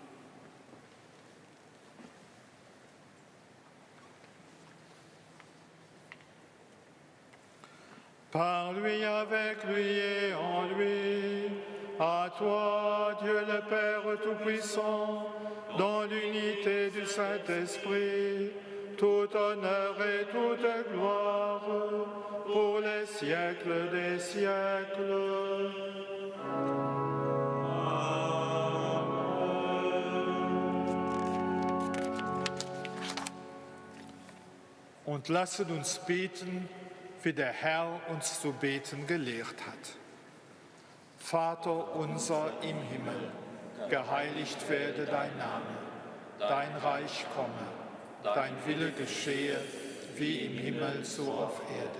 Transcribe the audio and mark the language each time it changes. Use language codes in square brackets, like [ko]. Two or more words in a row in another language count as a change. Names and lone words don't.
[fr] Par lui, avec lui et en lui, à toi, Dieu le Père Tout-Puissant, dans l'unité du Saint-Esprit, tout honneur et toute gloire, pour les siècles des siècles. [de] Und lasset uns beten, wie der Herr uns zu beten gelehrt hat. Vater unser im Himmel, geheiligt werde dein Name, dein Reich komme, dein Wille geschehe, wie im Himmel so auf Erden.